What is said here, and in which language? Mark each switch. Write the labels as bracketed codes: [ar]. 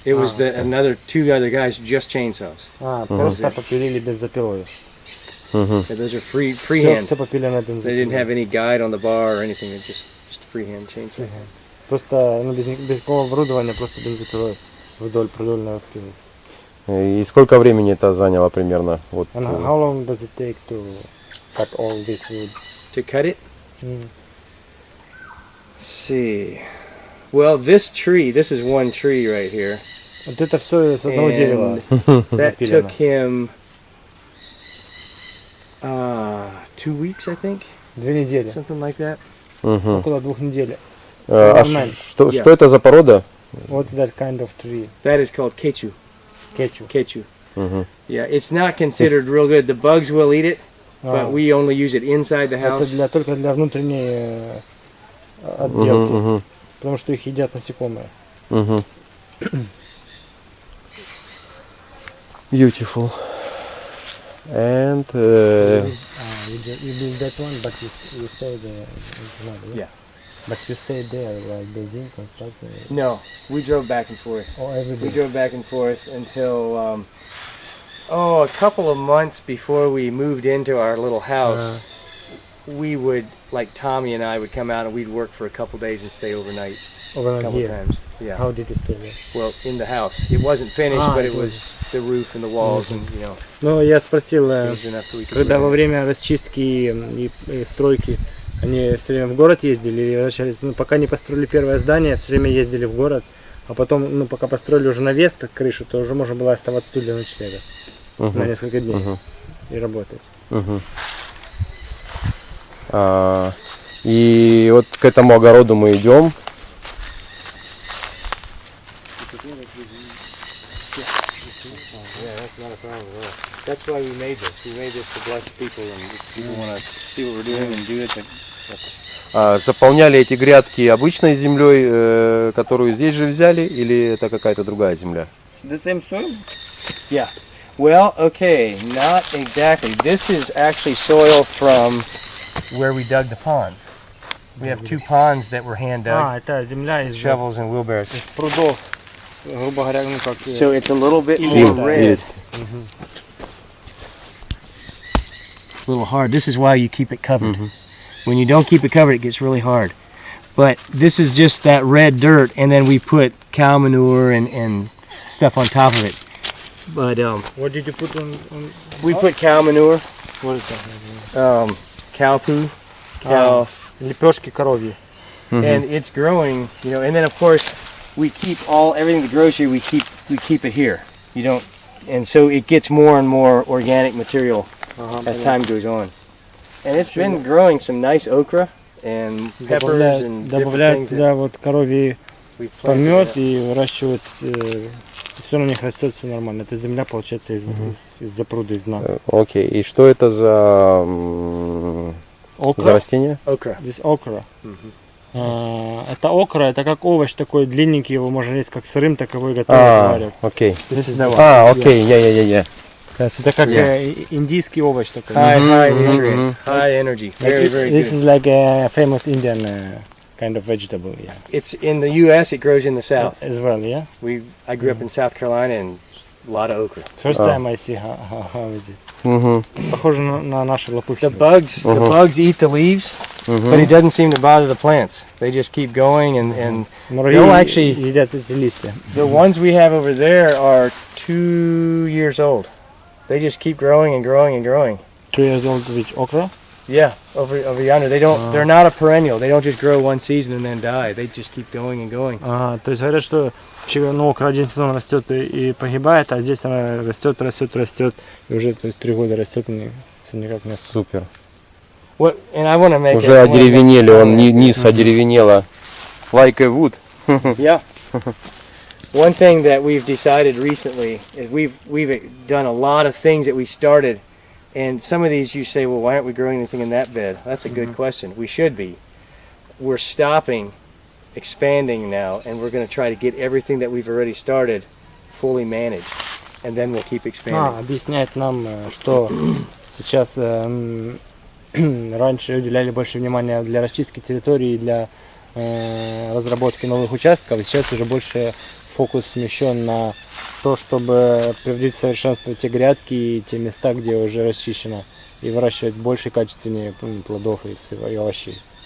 [en] It was two other guys just chainsaws. [ru] Просто попилили бензопилой. [en] Yeah, those are freehand. [ru] Все попилено [en] They [ru] бензопилой. [en] didn't have any guide on the bar or anything. It just freehand chainsaw. [ru] Просто без какого оборудования, просто бензопилой вдоль продольного спилась. И сколько времени это заняло примерно? Вот. [en] And how long does it take to cut all this wood? To cut it? Let's see. Well, this is one tree right here. [ru] Вот это все с одного дерева. [en] That took him 2 weeks, I think. [ru] 2 недели. [en] Something like that. [ru] Около 2 недель. Что это за порода? [en] What's that kind of tree? That is called quechua. Quechua. Yeah, it's not considered real good. The bugs will eat it, but we only use it inside the house. [ru] Это только для внутренней отделки, потому что их едят насекомые. [en] Beautiful. And You build that one, but you stay there. Yeah. But you stayed there, like building, constructing. No, we drove back and forth. Oh, every day. We drove back and forth until a couple of months before we moved into our little house. We would, like Tommy and I would come out and we'd work for a couple days and stay overnight. Overnight a couple here. times. Yeah. How did you stay there? Well, in the house. It wasn't finished, but it was the roof and the walls, and you know. [ru] Ну, я спросил, [en] it was enough that we could [ru] когда [en] live [ru] во [en] in. [ru] время расчистки и стройки они все время в город ездили и возвращались. Ну, пока не построили первое здание, все время ездили в город, а потом, ну, пока построили уже навес, так крышу, то уже можно было оставаться тут для ночлега на несколько дней и работать. И вот к этому огороду мы идем. [en] That's why we made this. We made this to bless people, and if people want to see what we're doing and do it, that's... [ru] Заполняли эти грядки обычной землей, которую здесь же взяли, или это какая-то другая земля? [en] The same soil? Yeah. Well, okay, not exactly. This is actually soil from where we dug the ponds. We have 2 ponds that were hand dug. [ru] Это земля из [en] Shovels and wheelbarrows. [ru] прудов, грубо говоря, ну как. [en] So it's a little bit more red. A little hard. This is why you keep it covered. When you don't keep it covered, it gets really hard. But this is just that red dirt, and then we put cow manure and stuff on top of it. But What did you put on? we put cow manure, What is that? cow poo, cow, [ru] Лепешки коровьи. [en] and it's growing. You know, and then of course we keep everything that grows here. We keep it here. You don't, and so it gets more and more organic material as time goes on. And it's been growing some nice okra and peppers and different [ru] Добавляют [en] things. [ru] туда вот коровий [en] We've planted [ru] помет [en] that. [ru] и выращивают, все на них растет, все нормально. Это земля получается из запруда, из дна. Окей, и что это за растение? [en] Okra. [ru] Здесь окра. Это окра, это как овощ такой длинненький, его можно есть как сырым, так его и готовить, варят. Окей. [en] This is the one. [ru] Окей, я. Это как индийский овощ такой. [en] High nutrients, high energy, very This good. is like a famous Indian kind of vegetable, yeah. It's in the U.S. It grows in the South. As well, yeah. I grew up in South Carolina and a lot of okra. First time I see how is it. [ru] Похоже на наши лопухи. [en] The bugs eat the leaves, but it doesn't seem to bother the plants. They just keep going and [ru] Муравьи [en] actually- [ru] едят эти листья. [en] the ones we have over there are 2 years old. They just keep growing and growing and growing. 2 years old which okra? Yeah, over yonder. They're not a perennial. They don't just grow one season and then die. They just keep going and going. [ru] То есть говорят, что вообще, ну, окра один сезон растет и погибает, а здесь она растет, и уже, то есть 3 года растет, и все никак не растет. Супер. [en] And I want to make [ru] Уже одеревенели, он низ одеревенело. [en] Like a wood. Yeah. One thing that we've decided recently is we've done a lot of things that we started, And some of these you say, well, why aren't we growing anything in that bed? That's a good question. We should be. We're stopping expanding now, and we're going to try to get everything that we've already started fully managed, and then we'll keep expanding. [ru] Объясняет нам, что сейчас раньше уделяли больше внимания для расчистки территории, для разработки новых участков, и сейчас уже больше фокус смещен на то, чтобы приводить в совершенство те грядки и те места, где уже расчищено, и выращивать больше качественнее плодов и овощей.